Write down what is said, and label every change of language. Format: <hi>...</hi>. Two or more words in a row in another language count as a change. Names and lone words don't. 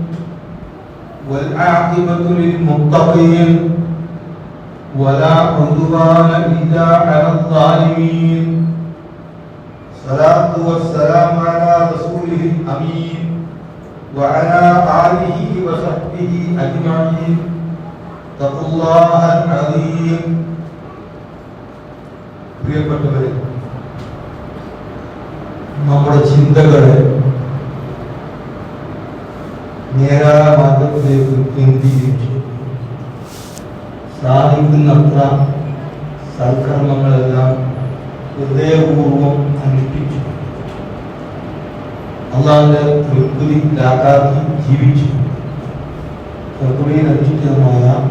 <ar>والعاقبة للمتقين ولا عدوان إلا على الظالمين. الصلاة والسلام على رسوله الأمين وعلى آله وصحبه أجمعين. اتقوا الله العظيم.</ar> <ml>പ്രിയപ്പെട്ടവരെ, നമ്മുടെ ചിന്തകളെ നേരായ മാർഗത്തിലേക്ക് കേന്ദ്രീകരിച്ചു സാധിക്കുന്നത്ര സൽക്കർമ്മങ്ങളെല്ലാം ഹൃദയപൂർവം അനുഷ്ഠിച്ചു അള്ളാഹുവിന്റെ തൃപ്തിയിലാക്കാതെ ജീവിച്ചു തൃപ്തിയിൽ അധിഷ്ഠിതമായ</ml>